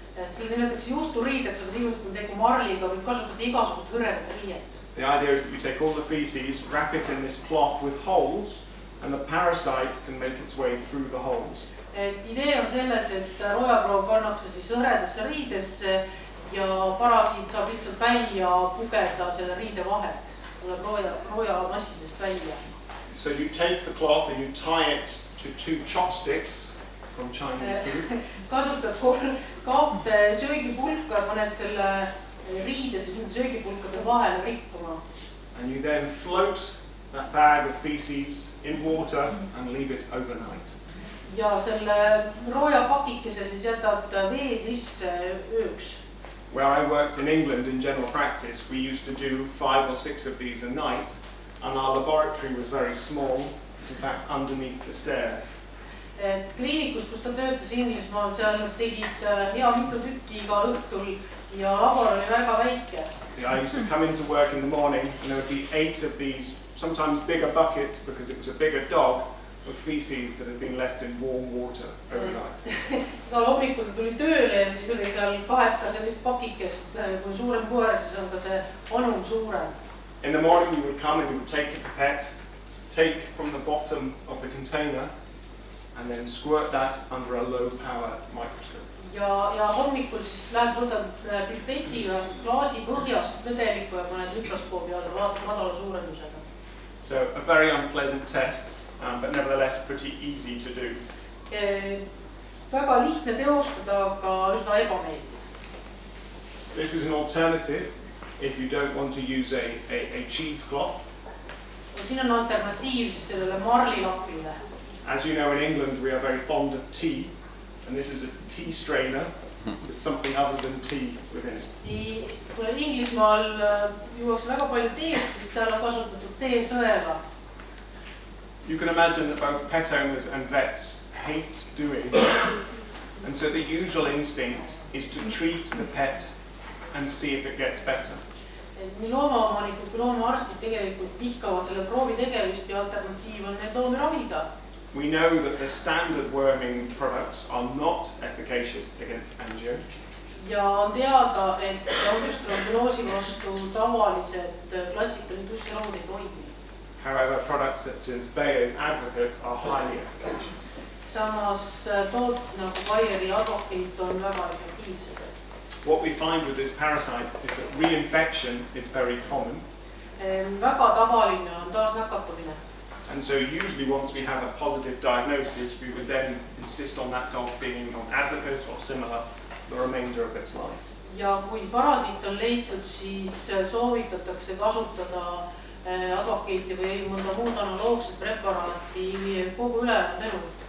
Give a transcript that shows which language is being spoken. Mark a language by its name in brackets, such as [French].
[Estonian] Selle nimetatakse juusturiideks, aga sisuliselt on tegu marliga, võib kasutada igasugust hõredat riiet. [English] The idea is that you take all the feces, wrap it in this cloth with holes, and the parasite can make its way through the holes. [Estonian] Idee on selles, et roojaproov pannakse siis hõredasse riidesse ja parasiit saab lihtsalt välja pugeda selle riide vahet, rooja massidest välja. [English] So you take the cloth and you tie it to 2 chopsticks from Chinese food. [Estonian] Kasutad kahte söögipulka, paned selle riide siis nende söögipulkade vahele rippuma. [English] And you then float that bag of feces in water and leave it overnight. [Estonian] Ja selle rooja pakikese siis jätad vee sisse ööks. [English] Where I worked in England in general practice, we used to do 5 or 6 of these a night, and our laboratory was very small. It's in fact underneath the stairs. [Estonian] Kliinikus, kus ta töötas Inglismaal, seal tegid hea mitu tükki iga õhtul ja labor oli väga väike. [English] I used to come into work in the morning and there would be 8 of these, sometimes bigger buckets because it was a bigger dog, of feces that had been left in warm water overnight. [Estonian] Igal hommikul tuli tööle ja siis oli seal 8 sellist pakikest, kui suurem koer, siis on ka see anum suurem. [English] In the morning you would come and you would take a pipette, take from the bottom of the container and then squirt that under a low power microscope. [Estonian] Ja hommikul siis lähed võtad pipetiga klaasi põhjast vedelikku ja paned mikroskoobi alla, vaatad madala suurendusega. [English] So a very unpleasant test, but nevertheless pretty easy to do. [Estonian] Väga lihtne teostada, aga üsna ebameeldiv. [English] This is an alternative if you don't want to use a cheesecloth. [Estonian] Siin on alternatiiv siis sellele marlilapile. [English] As you know, in England we are very fond of tea, and this is a tea strainer with something other than tea within it. [Estonian] Kui Inglismaal juuakse väga palju teed, siis seal on kasutatud teesõela. [English] You can imagine that both pet owners and vets hate doing this, and so the usual instinct is to treat the pet and see if it gets better. [Estonian] Nii loomaomanikud kui loomaarstid tegelikult vihkavad selle proovi tegevust ja alternatiiv on need loomi ravida. [English] We know that the standard worming products are not efficacious against angio. [Estonian] Ja on teada, et Angiostrongyuloosi vastu tavalised klassikalised tussiravud ei toimi. [English] However, products such as Bayer's Advocate are highly efficacious. [Estonian] Samas toot nagu Bayeri Advocate on väga efektiivsed. [English] What we find with this parasite is that reinfection is very common. [Estonian] Väga tavaline on taas nakatumine. [English] And so usually once we have a positive diagnosis, we would then insist on that dog being on Advocate or similar the remainder of its life. [Estonian] Ja kui parasiit on leitud, siis soovitatakse kasutada Advocate'i või mõnda muud analoogset preparaati kogu ülejäänud elu.